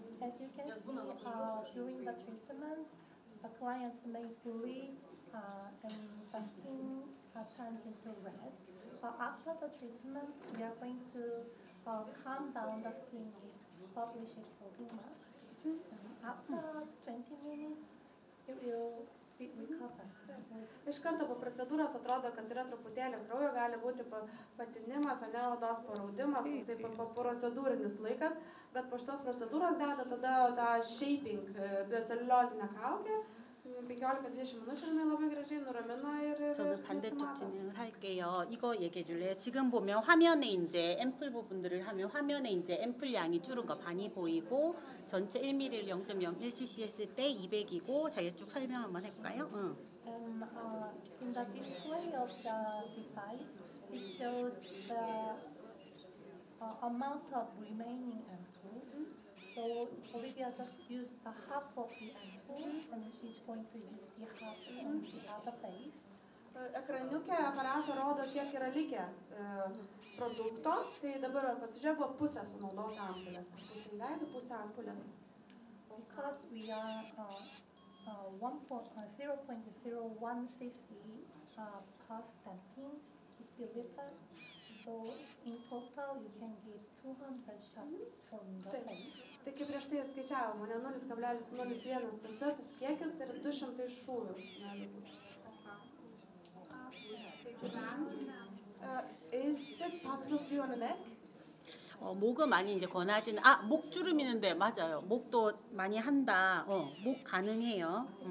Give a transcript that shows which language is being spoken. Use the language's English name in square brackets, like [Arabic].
[English] As you can see, during the treatment, the clients may bleed and the skin turns into red. After the treatment, we are going to calm down the skin with published edema. After 20 minutes, it will recover. [Lithuanian] Iš karto po procedūros atrodo, kad yra truputėlį kraujo, gali būti patinimas, ane, odos paraudimas, tai po procedūrinis laikas, bet po šitos procedūros deda tada tą shaping bioceluliozinę kaukę, 15-20 minučių jinai labai gražiai nuramina ir [Korean] 저는 반대쪽 진행을 할게요. 이거 얘기해 줄래요? 지금 보면 화면에 이제 앰플 부분들을 하면 화면에 이제 앰플 양이 줄은 거 많이 보이고 전체 1ml를 0.01cc 했을 때 200이고 자기 쭉 설명 한번 할까요? [English] And in the display of the device, it shows the amount of remaining ampoule. So Olivia just used the half of the ampoule, and she's going to use the half on the other face. [Lithuanian] Ekraniuke aparato rodo, kiek yra likę produkto, tai dabar pasižiūrėjau, buvo pusę sunaudota ampulės, pusę įveidų, pusę ampulės. [English] Because we are 0.01 cc per stamping is delivered, so in total you can give 200 shots from the face. [Lithuanian] Tai kaip prieš tai skaičiavom, mane 0,01 cc, tas kiekis, tai yra 200 šūvių. [English] Is it possible to do on the neck? [Korean] 목은 많이 이제 권하지는 목주름 있는데 맞아요. 목도 많이 한다. 목 가능해요.